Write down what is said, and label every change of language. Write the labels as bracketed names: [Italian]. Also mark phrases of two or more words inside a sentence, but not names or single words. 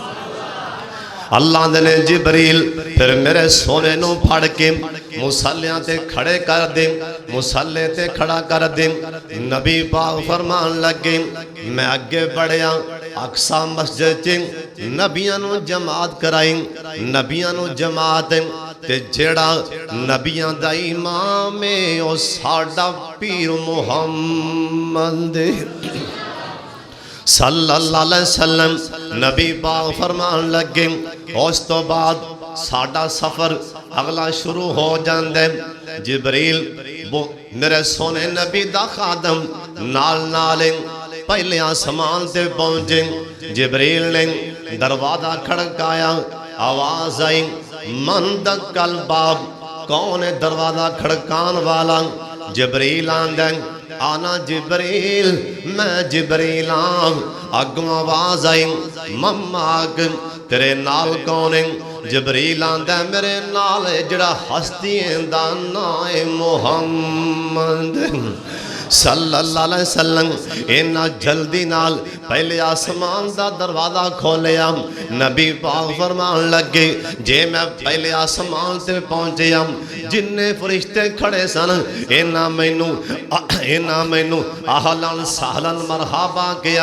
[Punjabi] اللہ نے جبریل فیر میرے سوہنے نوں پھڑ کے مصلیاں تے کھڑے کر دے، مصلے تے کھڑا کر دے. نبی پاک فرمان لگے، میں اگے ودھیا، اقصیٰ مسجد چ نبیاں نوں جماعت کرائی. نبیاں نوں جماعت تے جیہڑا نبیاں دا امام اے او ساڈا پیر محمد [Arabic] صلى الله عليه وسلم. [Punjabi] نبی پاک فرمان لگے، اس توں بعد ساڈا سفر اگلا شروع ہو جاندا. جبریل او میرے سوہنے نبی دا خادم نال نال پہلے اسمان تے پہنچے. جبریل نے دروازہ کھڑکایا، آواز آئی [Arabic] من دخل الباب, [Punjabi] کون اے دروازہ کھڑکان والا? جبریل آکھدا [Arabic] أنا جبريل, [Punjabi] میں جبریل اگوں آواز آئی [Arabic] من معك [Punjabi] تیرے نال کون اے? جبریل آکھدا میرے نال جیہڑا ہستی دا ناں اے محمد [Arabic] صلى الله عليه وسلم. [Punjabi] انہاں جلدی نال پہلے اسمان دا دروازہ کھولیا. نبی پاک فرمان لگے جے میں پہلے اسمان تے پہنچیا، جنے فرشتے کھڑے سن انہاں مینوں [Arabic] أهلا سهلا مرحبا [Punjabi] کیا.